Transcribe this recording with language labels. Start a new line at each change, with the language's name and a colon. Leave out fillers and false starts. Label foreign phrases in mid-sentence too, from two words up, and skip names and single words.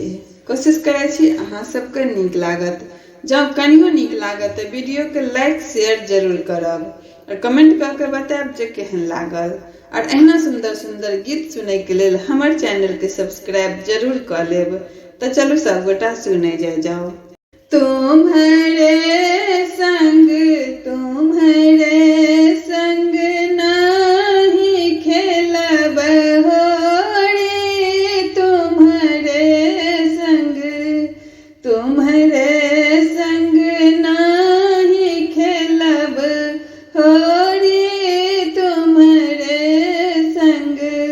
Maithili: कोशिश करै छी अहाँ सबके नीक लागत। जँ कनियो नीक लागत तऽ वीडियो के
English: like share
Maithili: जरूर करब और कमेंट कऽ के बतायब जे केहन लागल। और एहना सुंदर सुंदर गीत सुनै के लेल हमर चैनल के सब्सक्राइब जरूर कऽ लेब। तो चलू सब गोटा सुनै जाओ। तुम्हारे संग नाही खेलब होली, तुम्हारे संग नाही खेलब होली, तुम्हारे संग